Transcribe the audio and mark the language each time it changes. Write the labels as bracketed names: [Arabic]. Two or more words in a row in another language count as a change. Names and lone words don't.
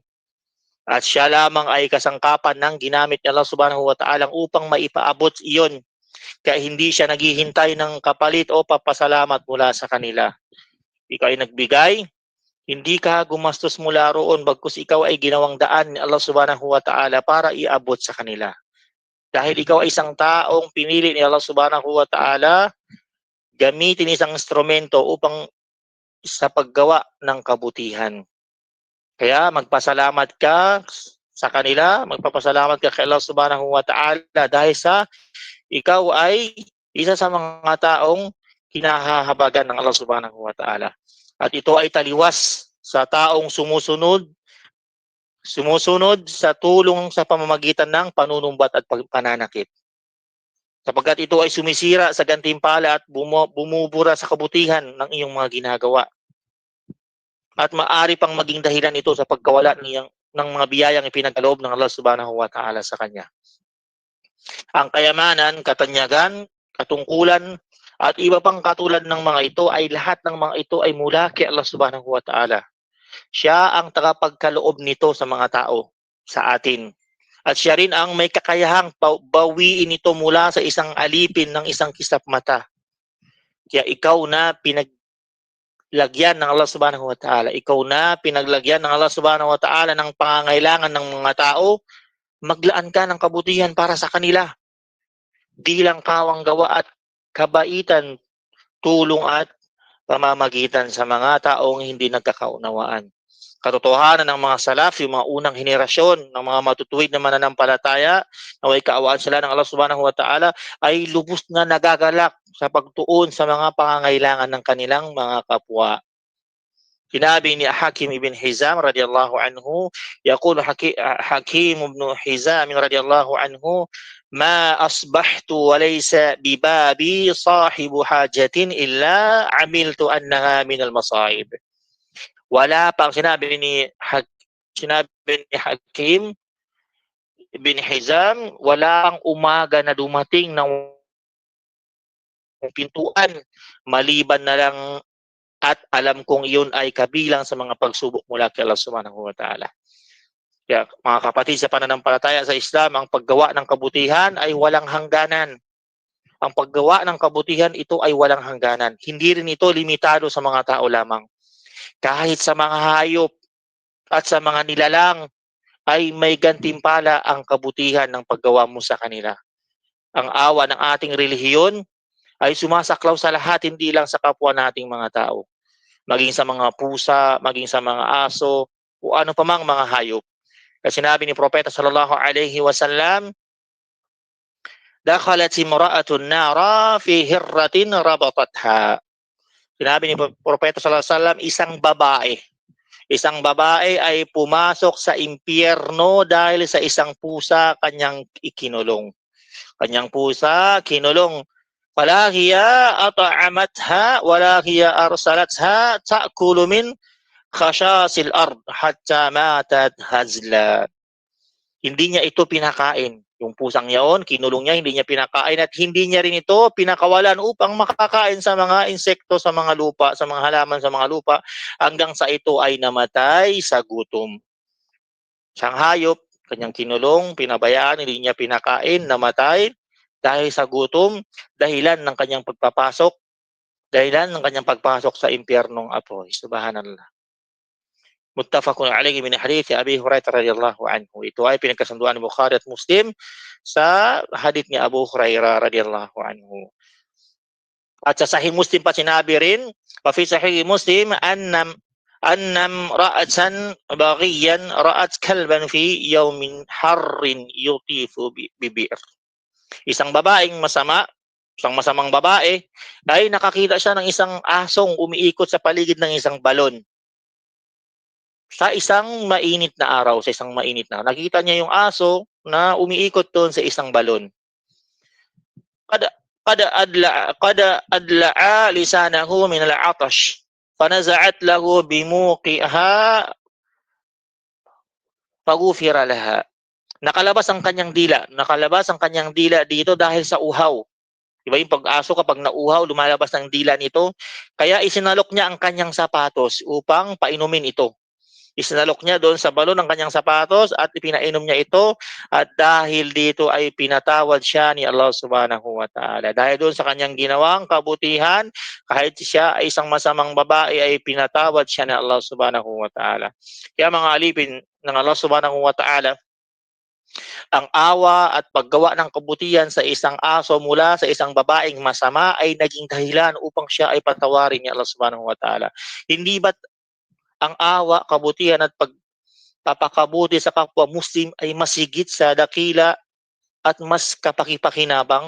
[Filipino] At siya lamang ay kasangkapan ng ginamit ni [Arabic] الله سبحانه وتعالى [Filipino] upang maipaabot iyon Kaya hindi siya naghihintay ng kapalit o papasalamat mula sa kanila. Ikaw ay nagbigay, hindi ka gumastos mula roon, bagkus ikaw ay ginawang daan ni [Arabic] الله سبحانه وتعالى [Filipino] para iabot sa kanila. Dahil ikaw ay isang taong pinili ni [Arabic] الله سبحانه وتعالى, [Filipino] gamitin isang instrumento upang sa paggawa ng kabutihan. Kaya magpasalamat ka sa kanila, magpapasalamat ka kay [Arabic] الله سبحانه وتعالى [Filipino] dahil sa ikaw ay isa sa mga taong kinahahabagan ng [Arabic] الله سبحانه وتعالى. [Filipino] At ito ay taliwas sa taong sumusunod sa tulong sa pamamagitan ng panunumbat at pananakit. Sapagkat ito ay sumisira sa gantimpala at bumubura sa kabutihan ng iyong mga ginagawa. At maaari pang maging dahilan ito sa pagkawala ng mga biyayang ipinagkaloob ng [Arabic] الله سبحانه وتعالى [Filipino] sa kanya. Ang kayamanan, katanyagan, katungkulan, at iba pang katulad ng mga ito ay lahat ng mga ito ay mula kay [Arabic] الله سبحانه وتعالى. [Filipino] Siya ang tagapagkaloob nito sa mga tao, sa atin. At siya rin ang may kakayahang bawiin ito mula sa isang alipin ng isang kisap mata. Kaya ikaw na pinaglagyan ng [Arabic] الله سبحانه وتعالى, [Filipino] ikaw na pinaglagyan ng [Arabic] الله سبحانه وتعالى [Filipino] ng pangangailangan ng mga tao, maglaan ka ng kabutihan para sa kanila. Bilang kawang gawa at kabaitan, tulong at pamamagitan sa mga taong hindi nagkakaunawaan. Katotohanan ng mga salaf, yung mga unang henerasyon ng mga matutuwid na mananampalataya, na may kaawaan sila ng [Arabic] الله سبحانه وتعالى, [Filipino] ay lubos na nagagalak sa pagtuon sa mga pangangailangan ng kanilang mga kapwa. Sinabi ni [Arabic] حكيم بن حزام رضي الله عنه، يقول حكيم بن حزام رضي الله عنه، ما أصبحت وليس ببابي صاحب حاجة إلا علمت أنها من المصائب. [Filipino] Wala pang sinabi ni Hakim ibn Hizam, wala pang umaga na dumating ng pintuan maliban na lang at alam kong iyon ay kabilang sa mga pagsubok mula kay [Arabic] الله سبحانه وتعالى. [Filipino] Kaya mga kapatid sa pananampalataya sa Islam, ang paggawa ng kabutihan ay walang hangganan. Ang paggawa ng kabutihan, ito ay walang hangganan. Hindi rin ito limitado sa mga tao lamang. Kahit sa mga hayop at sa mga nilalang ay may gantimpala ang kabutihan ng paggawa mo sa kanila. Ang awa ng ating relihiyon ay sumasaklaw sa lahat, hindi lang sa kapwa nating mga tao. Maging sa mga pusa, maging sa mga aso, o ano pa mang mga hayop. Kasi sinabi ni Propeta [Arabic] صلى الله عليه وسلم، دخلت امرأة النار في هرة ربطتها. [Filipino] Sinabi ni Propeta [Arabic] صلى الله عليه وسلم, [Filipino] isang babae ay pumasok sa impyerno dahil sa isang pusa kanyang ikinulong. Kanyang pusa kinulong. [Arabic] فلا هي أطعمتها ولا هي أرسلتها تأكل من خشاش الأرض حتى ماتت هزلا. [Filipino] Hindi niya ito pinakain. Yung pusang yaon, kinulong niya, hindi niya pinakain at hindi niya rin ito pinakawalan upang makakain sa mga insekto, sa mga lupa, sa mga halaman sa mga lupa, hanggang sa ito ay namatay sa gutom. Siyang hayop, kanyang kinulong, pinabayaan, hindi niya pinakain, namatay dahil sa gutom, dahilan ng kanyang pagpasok sa impyernong apoy. [Arabic] سبحان الله. متفق عليه من حديث أبي هريرة رضي الله عنه. [Filipino] Ito ay pinagkasunduan ni Bukhari at Muslim sa hadith ni Abu Hurairah [Arabic] رضي الله عنه. [Filipino] At sa Sahih Muslim pa sinabi rin, [Arabic] وفي صحيح مسلم أن امرأة بغيا رأت كلبا في يوم حار يطيف ببئر. [Filipino] Isang masamang babae, ay nakakita siya ng isang asong umiikot sa paligid ng isang balon. Sa isang mainit na araw, nakita niya yung aso na umiikot doon sa isang balon. [Arabic] قد أدلع لسانه من العطش، فنزعت له بموقها فغفر لها. [Filipino] Nakalabas ang kanyang dila dito dahil sa uhaw. Diba yung pag-aso kapag nauhaw, lumalabas ng dila nito. Kaya isinalok niya ang kanyang sapatos upang painumin ito. Isinalok niya doon sa balon ng kanyang sapatos at ipinainom niya ito, at dahil dito ay pinatawad siya ni [Arabic] الله سبحانه وتعالى. [Filipino] Dahil doon sa kanyang ginawang kabutihan, kahit siya ay isang masamang babae, ay pinatawad siya ni [Arabic] الله سبحانه وتعالى. [Filipino] Kaya mga alipin ng [Arabic] الله سبحانه وتعالى, [Filipino] ang awa at paggawa ng kabutihan sa isang aso mula sa isang babaeng masama ay naging dahilan upang siya ay patawarin ni [Arabic] الله سبحانه وتعالى. [Filipino] Hindi ba't ang awa, kabutihan at pagpapakabuti sa kapwa Muslim ay masigit sa dakila at mas kapakipakinabang?